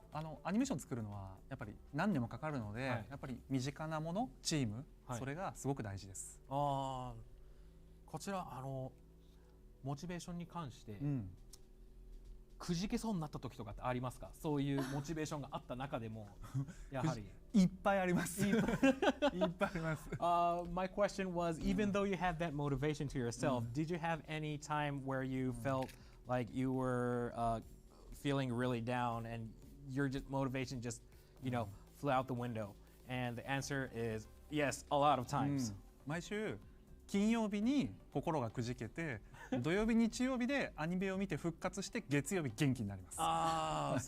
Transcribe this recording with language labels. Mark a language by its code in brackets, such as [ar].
[ja] アニメーション作るのはやっぱり何年もかかるので、やっぱり身近なもの、チーム、それがすごく大事です。こちらモチベーションに関して、くじけそうになった時とかってありますか？そういうモチベーションがあった中でもやはりいっぱいあります。いっぱいあります。 [en] My question was, even though you had that motivation to yourself, did you have any time where you felt like you were feeling really down and your motivation just, flew out the window? And the answer is yes, a lot of times. [ja] 毎週金曜日に心がくじけて、土曜日日曜日でアニメを見て復活して月曜日元気になります。